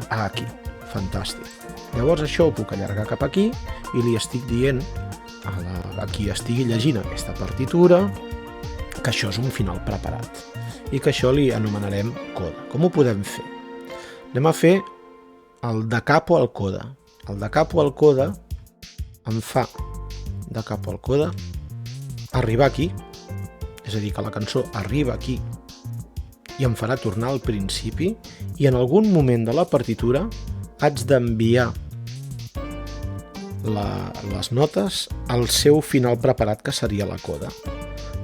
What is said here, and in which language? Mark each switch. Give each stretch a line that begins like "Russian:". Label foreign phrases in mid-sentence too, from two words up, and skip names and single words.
Catalan: Aquí, fantàstic. Llavors això ho puc allargar cap aquí i li estic dient a qui estigui llegint aquesta partitura que això és un final preparat i que això li anomenarem coda. Com ho podem fer? Anem a fer el
Italian: da capo al coda.
Catalan: El
Italian: da capo al coda
Catalan: em fa
Italian: da capo al coda
Catalan: arribar aquí, és a dir, que la cançó arriba aquí i em farà tornar al principi i en algun moment de la partitura haig d'enviar les notes al seu final preparat, que seria la coda.